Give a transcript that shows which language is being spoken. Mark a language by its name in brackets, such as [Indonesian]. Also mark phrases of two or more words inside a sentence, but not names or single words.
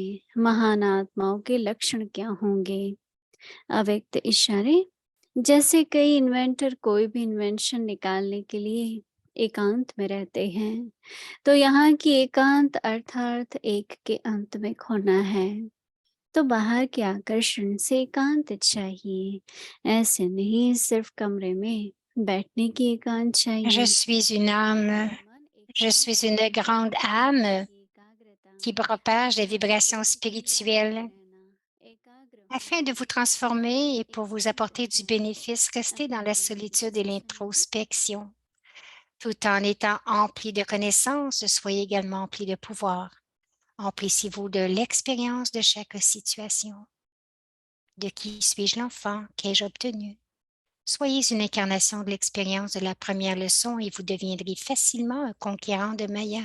[Hindi] महान आत्माओं के लक्षण क्या होंगे? अव्यक्त इशारे, जैसे कई इन्वेंटर कोई भी इन्वेंशन निकालने के लिए एकांत में रहते हैं, तो यहाँ की एकांत अर्थात एक के अंत में खोना है। तो बाहर के आकर्षण से एकांत चाहिए, ऐसे नहीं सिर्फ कमरे में बैठने की एकांत [French] Je [Hindi] चाहिए। [French] suis une âme, [Hindi] मन [French] je [Hindi] एकांत [French] suis [Hindi] हो [French] une [Hindi] जाए [French] grande [Hindi] तो [French] âme [Hindi] उसकी एकाग्रता [French] qui propage des [Hindi] अर्थात [French] vibrations [Hindi] एक क्रिया में [French] spirituelles [Hindi] रहना एकाग्र हो [French] afin de vous [Hindi] जाती है। [French] transformer et pour vous [Hindi] एकांत [French] apporter du [Hindi] है [French] bénéfice. Restez dans la [Hindi] अपने [French] solitude et [Hindi] से सुनिए। [French] l'introspection. Tout en étant empli de connaissances, soyez également empli de pouvoir. Emplissez-vous de l'expérience de chaque situation. De qui suis-je l'enfant? Qu'ai-je obtenu? Soyez une incarnation de l'expérience de la première leçon et vous deviendrez facilement un conquérant de Maya.